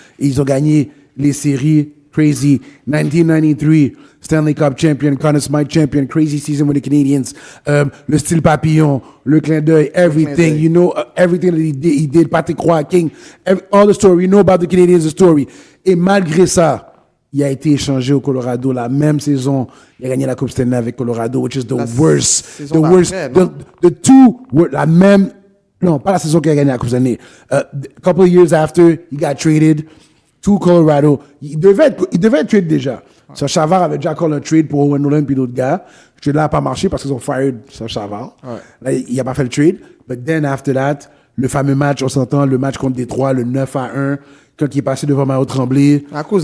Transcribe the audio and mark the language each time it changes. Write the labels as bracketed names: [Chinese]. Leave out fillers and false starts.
[French] Et ils ont gagné les séries. [English] Crazy. 1993, Stanley Cup champion, Conn Smythe champion, crazy season with the Canadians. [French] Le style papillon, le clin d'œil, [English] everything. You know, everything that he did. Patrick Roy, King, all the story. You know about the Canadians, the story. [French] Et malgré ça, il a été échangé au Colorado la même saison. Il a gagné la Coupe Stanley avec Colorado, [English] which is the worst. The [French] saison [English] worst. [French] d'après, non? [English] The two were [French] la même. Non, pas la saison qu'il a gagné la Coupe Stanley. [English] A couple of years after, he got traded to Colorado. [French] Il devait être trade déjà. Serge Savard avait déjà call un trade pour Owen Nolan puis d'autres gars. Le trade là n'a pas marché parce qu'ils ont fired Serge Savard. Là, il n'a pas fait le trade. [English] But then after that, [French] le fameux match, on s'entend, le match contre Détroit, le 9-1, quand il est passé devant Mario Tremblay. À cause